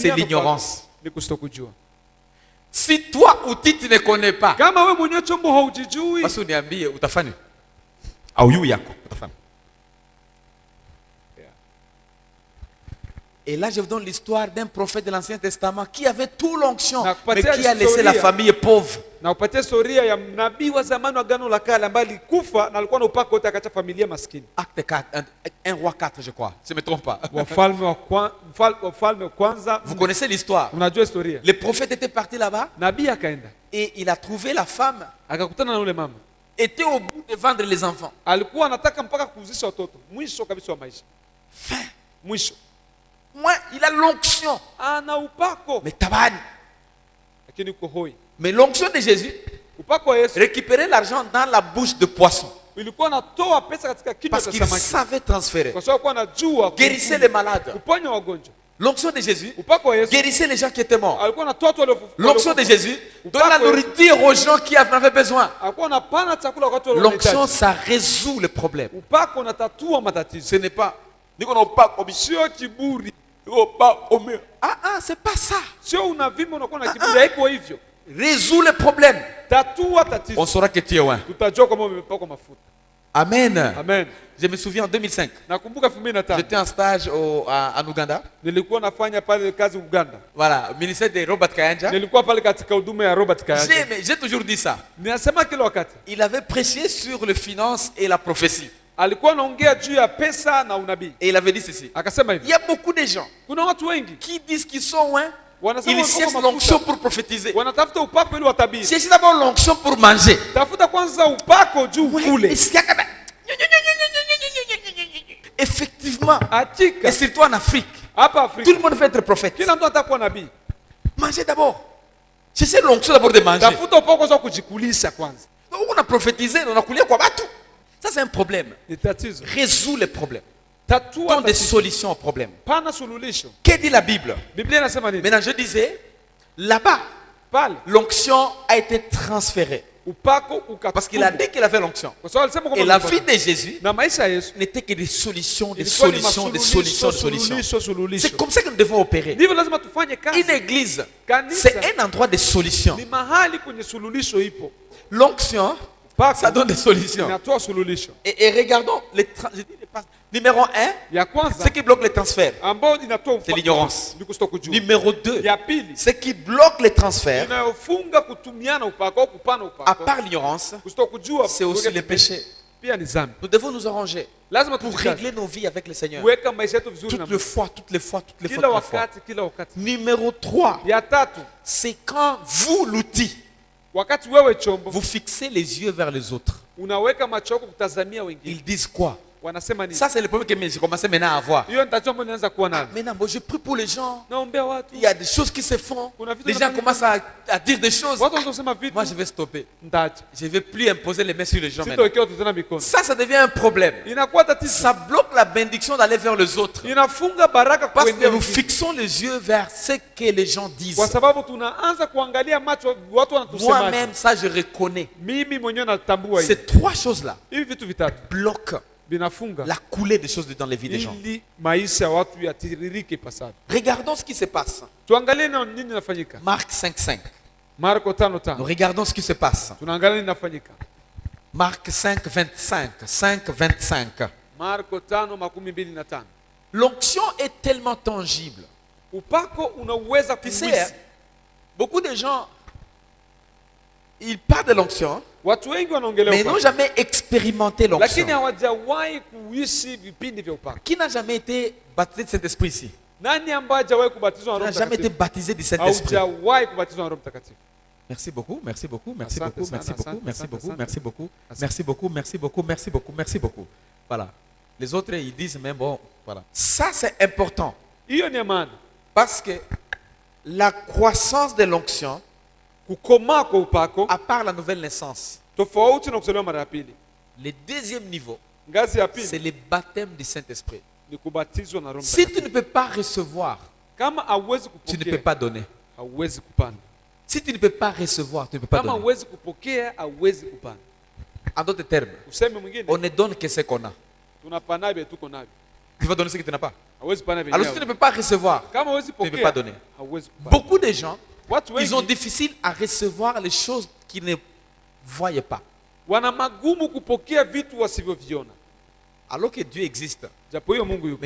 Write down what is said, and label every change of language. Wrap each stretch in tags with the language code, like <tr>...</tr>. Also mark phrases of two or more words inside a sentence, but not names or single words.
<fr>c'est</fr> <sw>upako</sw> <fr>l'ignorance.</fr> <sw>ni kustokujua.</sw> <fr>Si toi, outil, tu ne connais pas,</fr> <sw>Kama wewe mwenyewe chombo haujijui, basi uniambie utafanya au yu yako utafanya.</sw> <fr>Et là, je vous donne l'histoire d'un prophète de l'Ancien Testament qui avait tout l'onction,</fr> <sw>Na</sw> <fr>mais</fr> <sw>kupatia</sw> <fr>qui a laissé la</fr> <sw>historia.</sw> <fr>famille pauvre.</fr> <sw>na upatie historia ya nabii wa zamani wa Agano la Kale ambaye alikufa na alikuwa na upako wote akacha familia maskini.</sw> <fr>Acte 4, 1 roi 4, je crois, si je ne me trompe pas.</fr> <sw>Wafalme wa kwanza.</sw> <fr>Vous connaissez l'histoire.</fr> <sw>Unajua historia.</sw> <fr>Le prophète était parti là-bas</fr> <sw>Nabii akaenda</sw> <fr>et il a trouvé la femme</fr> <sw>akakutana na yule mama</sw> <fr>était au bout de vendre les enfants.</fr> <sw>alikuwa anataka mpaka kuuzisha watoto, mwisho kabisa wa maisha,</sw> <fr>Fin.</fr> <sw>mwisho.</sw> <fr>Moi, il a l'onction.</fr> <sw>Ana upako</sw> <fr>Mais tabani.</fr> <sw>lakini uko hoi.</sw> <fr>Mais l'onction de Jésus</fr> <sw>Upako wa Yesu</sw> <fr>récupérait l'argent dans la bouche de poisson.</fr> <sw>ilikuwa natoa pesa katika kinywa</sw> <fr>Parce</fr> <sw>cha</sw> <fr>qu'il</fr> <sw>samaki,</sw> <fr>savait transférer.</fr> <sw>kwa sababu alikuwa anajua</sw> <fr>Guérissait les malades.</fr> <sw>kuponya wagonjwa.</sw> <fr>L'onction de Jésus</fr> <sw>Upako wa Yesu</sw> <fr>guérissait les gens qui étaient morts.</fr> <sw>alikuwa anatoa watu</sw> <fr>L'onction de Jésus donne la</fr> <sw>Upako wa Yesu</sw> <fr>nourriture aux gens qui en avaient besoin.</fr> <sw>alikuwa anapana chakula kwa watu</sw> <fr>L'onction,</fr> <sw>waliohitaji.</sw> <fr>ça résout le problème.</fr> <sw>Upako unatatua matatizo,</sw> <fr>Ce n'est pas.</fr> <sw>sio kiburi.</sw> <fr>Ah, c'est pas ça.</fr> <sw>Sio unavima unakuwa na kiburi, haiko hivyo.</sw> <fr>Résout le problème.</fr> <sw>Tatua tatizo,</sw> <fr>On saura que tu es loin.</fr> <sw>tutajua kama umepakwa mafuta.</sw> <fr>Amen.</fr> <sw>Amen.</sw> <fr>Je me souviens en 2005.</fr> <sw>Nakumbuka 2005</sw> <fr>J'étais en stage en Ouganda.</fr> <sw>nilikuwa nafanya pale kazi Uganda,</sw> <fr>Voilà, au ministère de Robert Kayanja.</fr> <sw>nilikuwa pale katika huduma ya Robert Kayanja.</sw> <fr>J'ai toujours dit ça.</fr> <sw>Ninasema kila wakati</sw> <fr>Il avait prêché sur les finances et la prophétie.</fr> <sw>alikuwa anaongea juu ya pesa na unabii,</sw> <fr>Et il avait dit ceci.</fr> <sw>akasema</sw> <fr>Il</fr> <sw>hivi,</sw> <fr>y a beaucoup de gens</fr> <sw>kuna watu wengi</sw> <fr>qui disent qu'ils sont loin.</fr> <sw>wanasema</sw> <fr>Ils</fr> <sw>wako</sw> <fr>cherchent</fr> <sw>mafuta,</sw> <fr>l'onction pour prophétiser.</fr> <sw>wanatafuta upako ili watabiri.</sw> <fr>Cherchez d'abord l'onction pour manger.</fr> <sw>Tafuta kwanza upako juu kule.</sw> <fr>Effectivement.</fr> <sw>Hakika</sw> <fr>Et surtout en Afrique.</fr> <sw>hapa</sw> <fr>Tout le</fr> <sw>Afrika</sw> <fr>monde veut être prophète.</fr> <sw>kila mtu anataka kuwa nabii.</sw> <fr>Mangez d'abord. Cherchez l'onction d'abord de manger.</fr> <sw>Tafuta upako kwanza kujikulisha kwanza.</sw> <fr>Donc on a prophétisé, on a coulé quoi bateau. Ça c'est un problème.</fr> <sw>Ni tatizo.</sw> <fr>Résout les problèmes.</fr> <sw>Tatua</sw> <fr>Donne des</fr> <sw>tatizo.</sw> <fr>solutions aux problèmes.</fr> <sw>Pana suluhisho.</sw> <fr>Que dit la Bible?</fr> <sw>Biblia inasema nini?</sw> <fr>Maintenant je disais, là-bas,</fr> <sw>Pale</sw> <fr>l'onction a été transférée.</fr> <sw>upako ukatupwa.</sw> <fr>Parce qu'il a dit qu'il avait l'onction.</fr> <sw>Kwa sababu alisema</sw> <fr>Et</fr> <sw>kwamba</sw> <fr>la</fr> <sw>ulipako.</sw> <fr>vie de Jésus</fr> <sw>na maisha ya Yesu</sw> <fr>n'était que des solutions, des</fr> <sw>ilikuwa ni</sw> <fr>solutions, des</fr> <sw>masuluhisho,</sw> <fr>solutions, des solutions.</fr> <sw>suluhisho.</sw> <fr>C'est comme ça que nous devons opérer.</fr> <sw>Ndivyo lazima tufanye kazi.</sw> <fr>Une église,</fr> <sw>Kanisa</sw> <fr>c'est un endroit de solutions.</fr> <sw>ni mahali kwenye suluhisho ipo.</sw> <fr>L'onction,</fr> <sw>Upako</sw> <fr>ça donne des solutions.</fr> <sw>inatoa suluhisho.</sw> <fr>Et regardons, je dis numéro 1,</fr> <sw>Ya</sw> <fr>ce</fr> <sw>kwanza</sw> <fr>qui bloque les transferts.</fr> <sw>ambao inatoa</sw> <fr>C'est</fr> <sw>upako</sw> <fr>l'ignorance.</fr> <sw>ni kustokujua.</sw> <fr>Numéro 2,</fr> <sw>Ya pili</sw> <fr>ce qui bloque les transferts,</fr> <sw>inayofunga kutumiana upako au kupana</sw> <fr>à</fr> <sw>upako.</sw> <fr>part l'ignorance,</fr> <sw>Kustokujua</sw> <fr>c'est aussi le péché.</fr> <sw>pia ni dhambi.</sw> <fr>Nous devons nous arranger</fr> <sw>Lazima</sw> <fr>pour</fr> <sw>tujikaze.</sw> <fr>régler nos vies avec le Seigneur.</fr> <sw>Kuweka maisha yetu vizuri na</sw> <fr>Toutes les</fr> <sw>Mungu.</sw> <fr>fois, toutes les fois, toutes les fois,</fr> <sw>Kila</sw> <fr>toutes les fois.</fr> <sw>wakati, kila wakati.</sw> <fr>Numéro 3,</fr> <sw>Ya tatu,</sw> <fr>c'est quand vous, l'outil,</fr> <sw>wakati wewe chombo</sw> <fr>vous fixez les yeux vers les autres.</fr> <sw>unaweka macho yako kutazamia wengine.</sw> <fr>Ils disent quoi?</fr> <sw>Wanasema nini?</sw> <fr>Ça, c'est le problème que j'ai commencé maintenant à avoir.</fr> <sw>Hiyo ni tatizo ambalo ninaanza kuwa nalo.</sw> <fr>Maintenant, moi, je prie pour les gens.</fr> <sw>Naombea watu.</sw> <fr>Il y a des choses qui se font.</fr> <sw>Kuna vitu</sw> <fr>Les gens</fr> <sw>vinafanyika.</sw> <fr>commencent à dire des choses.</fr> <sw>Watu wanasema vitu.</sw> <fr>Moi, je vais stopper.</fr> <sw>Ndaacha.</sw> <fr>Je ne vais plus imposer les mains sur les gens maintenant.</fr> <sw>Sitowekea watu tena mikono.</sw> <fr>Ça devient un problème.</fr> <sw>Inakuwa tatizo.</sw> <fr>Ça bloque la bénédiction d'aller vers les autres.</fr> <sw>Inafunga baraka</sw> <fr>Parce</fr> <sw>kuendea</sw> <fr>que nous</fr> <sw>wengine.</sw> <fr>fixons les yeux vers ce que les gens disent.</fr> <sw>Kwa sababu tunaanza kuangalia macho watu wanatusemaje.</sw> <fr>Moi-même, ça, je reconnais.</fr> <sw>Mimi mwenyewe natambua hivi.</sw> <fr>Ces trois choses-là</fr> <sw>Hivi vitu vitatu</sw> <fr>bloquent</fr> <sw>vinafunga</sw> <fr>la coulée des choses dans les vies des gens.</fr> <sw>ili maisha ya watu yatiririke ipasavyo.</sw> <fr>Regardons ce qui se passe.</fr> <sw>Tuangalie na nini inafanyika.</sw> <fr>Marc 5:5.</fr> <sw>Marko</sw> <fr>Nous</fr> <sw>5:5.</sw> <fr>regardons ce qui se passe.</fr> <sw>Tunaangalia nini inafanyika.</sw> <fr>Marc 5:25. 5:25.</fr> <sw>Marko 5:25.</sw> <fr>L'onction est tellement tangible.</fr> <sw>Upako unaweza</sw> <fr>Tu sais,</fr> <sw>kuwisi.</sw> <fr>beaucoup de gens, ils parlent de l'onction,</fr> <sw>Watu wengi wanaongelea</sw> <fr>mais ils n'ont</fr> <sw>upako.</sw> <fr>jamais expérimenté</fr> <sw>Lakini</sw> <fr>l'onction.</fr> <sw>hawajawahi kuishi vipindi vya upako.</sw> <fr>Qui n'a jamais été baptisé de Saint-Esprit ici?</fr> <sw>Nani ambaye hajawahi kubatizwa na</sw> <fr>Qui n'a</fr> <sw>Roho</sw> <fr>jamais été</fr> <sw>Mtakatifu?</sw> <fr>baptisé du Saint-Esprit?</fr> <sw>Haujawahi kubatizwa na Roho Mtakatifu.</sw> <fr>Merci beaucoup, merci beaucoup, merci</fr> <sw>Asante</sw> <fr>beaucoup,</fr> <sw>sana,</sw> <fr>merci beaucoup,</fr> <sw>asante,</sw> <fr>merci</fr> <sw>asante,</sw> <fr>beaucoup,</fr> <sw>asante.</sw> <fr>merci beaucoup,</fr> <sw>Asante.</sw> <fr>merci beaucoup, merci beaucoup, merci beaucoup, merci beaucoup. Voilà. Les autres, ils disent, mais bon, voilà. Ça, c'est important.</fr> <sw>Hiyo ni ya maana.</sw> <fr>Parce que la croissance de l'onction,</fr> <sw>Kukomaa kwa upako</sw> <fr>à part la nouvelle naissance,</fr> <sw>tofauti na kuzaliwa mara ya pili.</sw> <fr>le deuxième niveau,</fr> <sw>Ngazi ya</sw> <fr>c'est</fr> <sw>pili</sw> <fr>le baptême du Saint-Esprit.</fr> <sw>ni kubatizwa na Roho</sw> <fr>Si tu</fr> <sw>Mtakatifu.</sw> <fr>ne peux pas recevoir,</fr> <sw>Kama hauwezi</sw> <fr>tu ne peux</fr> <sw>kupokea,</sw> <fr>pas donner.</fr> <sw>hauwezi kupanda.</sw> <fr>Si tu ne peux pas recevoir, tu ne peux pas</fr> <sw>Kama</sw> <fr>donner.</fr> <sw>hauwezi kupokea, hauwezi kupanda.</sw> <fr>En d'autres termes,</fr> <sw>Useme mwingine,</sw> <fr>on ne donne que ce qu'on a.</fr> <sw>tunapana vile tuko navyo.</sw> <fr>Tu vas donner ce que tu n'as pas.</fr> <sw>Hauwezi pana vile.</sw> <fr>Alors si tu ne peux pas recevoir,</fr> <sw>Kama hauwezi</sw> <fr>tu ne peux pas</fr> <sw>pokea,</sw> <fr>donner.</fr> <sw>hauwezi kupanda.</sw> <fr>Beaucoup de gens,</fr> <sw>Watu</sw> <fr>ils ont</fr> <sw>wengi</sw> <fr>difficile à recevoir les choses qu'ils ne voyaient pas.</fr> <sw>wana magumu kupokea vitu wasivyoviona.</sw> <fr>Alors que Dieu existe,</fr> <sw>Japo hiyo Mungu yupo,</sw>